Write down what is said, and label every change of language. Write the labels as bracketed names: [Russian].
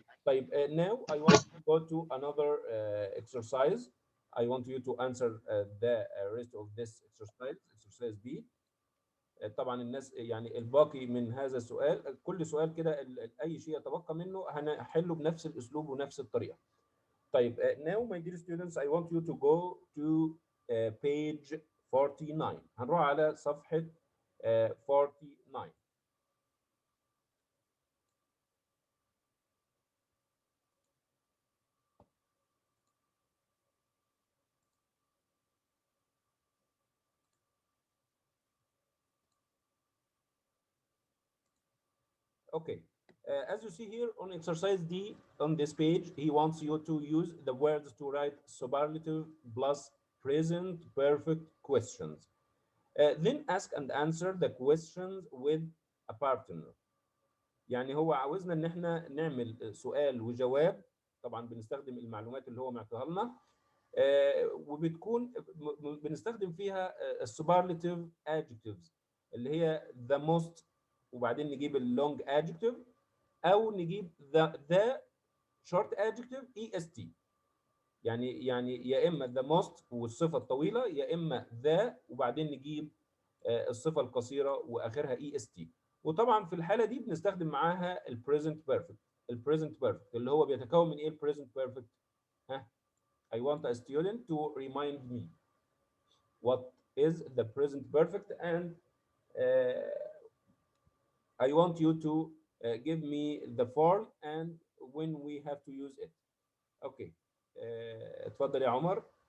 [Arabic] طيب [English] now I want to go to another exercise. I want you to answer the rest of this exercise B. [Arabic] طبعا الناس يعني الباقي من هذا السؤال، كل سؤال كده اي شيء يتبقى منه هنحله بنفس الاسلوب ونفس الطريقه. طيب [English] now my dear students I want you to go to page 49. [Arabic] هنروح على صفحه 49. [English] Okay, as you see here on exercise D on this page, he wants you to use the words to write superlative plus present perfect questions. Then ask and answer the questions with a partner. [Arabic] يعني هو عاوزنا ان احنا نعمل سؤال وجواب، طبعا بنستخدم المعلومات اللي هو معطيها لنا، وبتكون بنستخدم فيها السوبرلاتيف adjectives اللي هي the most، وبعدين نجيب اللونج adjective او نجيب [English] the short adjective est. [Arabic] يعني يا اما the most والصفه الطويله، يا اما the وبعدين نجيب الصفه القصيره واخرها est. وطبعا في الحاله دي بنستخدم معاها البريزنت بيرفكت. البريزنت بيرفكت اللي هو بيتكون من ايه البريزنت بيرفكت؟ ها. [English] I want a student to remind me what is the present perfect, and I want you to give me the form and when we have to use it. [Arabic] Okay. اتفضل يا عمر.